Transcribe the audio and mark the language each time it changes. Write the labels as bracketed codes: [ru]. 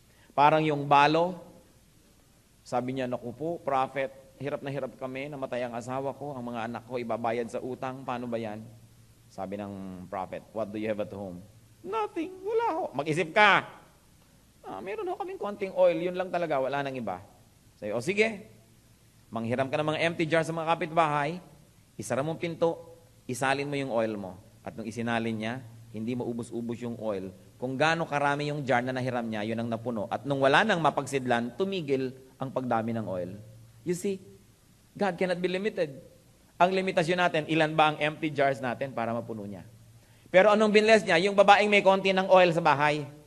[tl] Parang yung balo, sabi niya, naku po, prophet, hirap na hirap kami, namatay ang asawa ko, ang mga anak ko ibabayad sa utang, paano ba yan? Sabi ng prophet, [en] what do you have at home? [tl] Nothing, wala ho. Mag-isip ka. Meron ho kaming konting oil, yun lang talaga, wala nang iba. Sabi, o sige, manghiram ka ng mga empty jar sa mga kapitbahay, isara mong pinto, isalin mo yung oil mo. At nung isinalin niya, hindi maubos-ubos yung oil. Kung gaano karami yung jar na nahiram niya, yun ang napuno. At nung wala nang mapagsidlan, tumigil ang pagdami ng oil. [en] You see, God cannot be limited. [tl] Ang limitasyon natin, ilan ba ang empty jars natin para mapuno niya? Pero anong binless niya? Yung babaeng may konti ng oil sa bahay.